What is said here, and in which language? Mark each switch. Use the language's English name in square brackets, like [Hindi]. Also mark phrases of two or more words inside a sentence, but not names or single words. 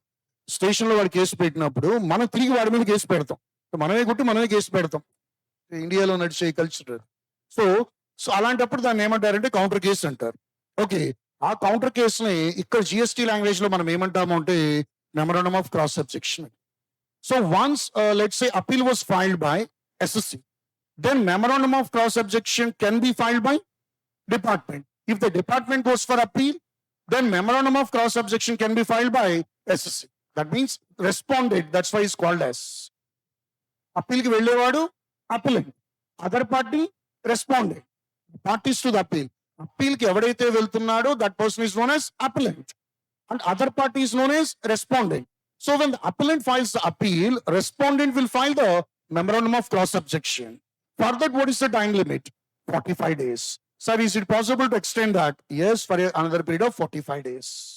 [Telugu] స్టేషన్ లో వాడు కేసు పెట్టినప్పుడు మనం తిరిగి వాడి మీద కేసు పెడతాం, మనమే కొట్టి మనమే కేసు పెడతాం. ఇండియాలో నడిచే కల్చర్. సో అలాంటప్పుడు దాన్ని ఏమంటారంటే [English] counter case [Telugu] అంటారు. ఓకే, ఆ కౌంటర్ కేసుని ఇక్కడ [English] GST language [Telugu] లో మనం ఏమంటాము అంటే [English] memorandum of cross objection. so once let's say appeal was filed by SSC, then memorandum of cross objection can be filed by department. If the department goes for appeal, then memorandum of cross objection can be filed by SSC. That means respondent, that's why it's called as. Appeal [Telugu] కి వెళ్ళేవాడు [English] appellant, other party respondent, parties to the appeal. Appeal [Telugu] కి ఎవడైతే వెళ్తున్నాడో [English] that person is known as appellant and other party is known as respondent. So when the appellant files the appeal, respondent will file the memorandum of cross objection. For that, what is the time limit? 45 days. Sir, is it possible to extend that? Yes, for another period of 45 days.